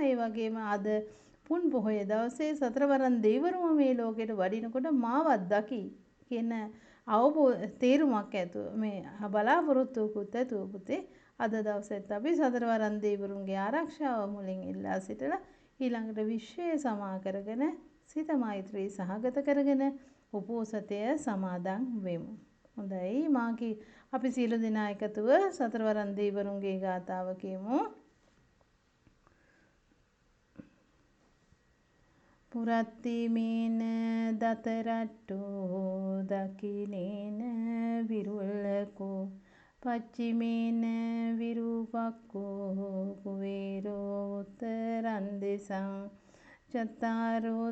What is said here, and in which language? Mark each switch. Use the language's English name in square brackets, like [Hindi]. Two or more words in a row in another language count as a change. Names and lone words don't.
[Sinhala] ඒ වගේම අද පුන් පොහොය දවසේ සතරවරන් දෙවිවරුම මේ ලෝකෙට වඩිනකොට මාවත් දකි කියන තේරුමක් ඇතුව මේ බලාපොරොත්තුකුත් ඇතුව පුතේ අද දවසෙත් අපි සතරවරන් දෙවිවරුන්ගේ ආරක්ෂාව මුලින් ඉල්ලා සිටලා ඊළඟට විශ්වය සමා කරගෙන සිත මෛත්‍රී සහගත කරගෙන උපෝසතය සමාදන් වෙමු. හොඳයි මාකි අපි සීල දෙනා එකතුව සතරවරන් දෙවිවරුන්ගේ ගාථාව කියමු. [Pali] පුරත්තිමේන දතරට්ටෝ දකිනේන විරුල්ලකෝ පච්චිමේන විරූපක්කෝ කුවේරෝ උත්තරන් දෙසං චත්තාරෝ